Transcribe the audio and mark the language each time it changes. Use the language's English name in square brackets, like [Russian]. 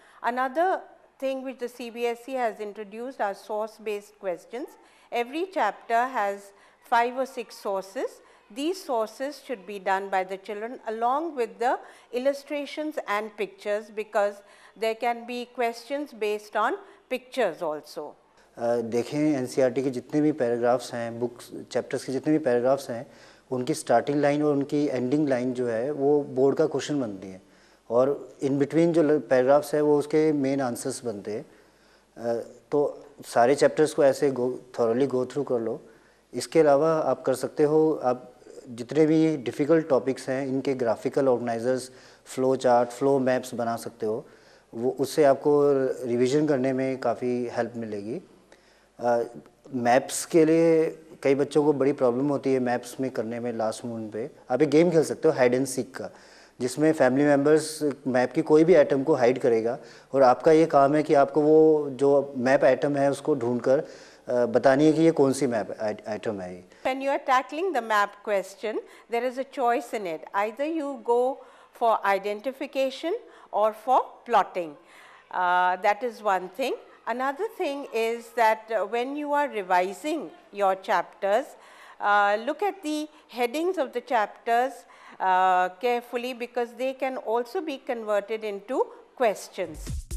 [English] Another thing which the CBSE has introduced are source-based questions. Every chapter has 5 or 6 sources. These sources should be done by the children along with the illustrations and pictures, because there can be questions based on pictures also. [Hindi] देखें NCERT के जितने भी paragraphs हैं, books chapters के जितने भी paragraphs हैं, उनकी स्टार्टिंग लाइन और उनकी एंडिंग लाइन जो है वो बोर्ड का क्वेश्चन बनती है, और इन बिटवीन जो पैराग्राफ्स है वो उसके मेन आंसर्स बनते हैं। तो सारे चैप्टर्स को ऐसे [English] thoroughly go through [Hindi] कर लो। इसके अलावा आप कर सकते हो, आप जितने भी डिफ़िकल्ट टॉपिक्स हैं इनके graphical organisers, flow chart, flow maps बना सकते हो, वो उससे आपको रिवीजन करने में काफ़ी हेल्प मिलेगी। मैप्स के लिए कई बच्चों को बड़ी प्रॉब्लम होती है मैप्स में करने में लास्ट मोमेंट पे। आप एक गेम खेल सकते हो हाइड एंड सीक का, जिसमें फैमिली मेम्बर्स मैप की कोई भी आइटम को हाइड करेगा और आपका ये काम है कि आपको वो जो मैप आइटम है उसको ढूंढकर बतानी है कि ये कौन सी मैप आइटम है ये। [English] When you are tackling the map question, there is a choice in it. Either you go for identification or for plotting. That is one thing. Another thing is that when you are revising your chapters, look at the headings of the chapters carefully, because they can also be converted into questions.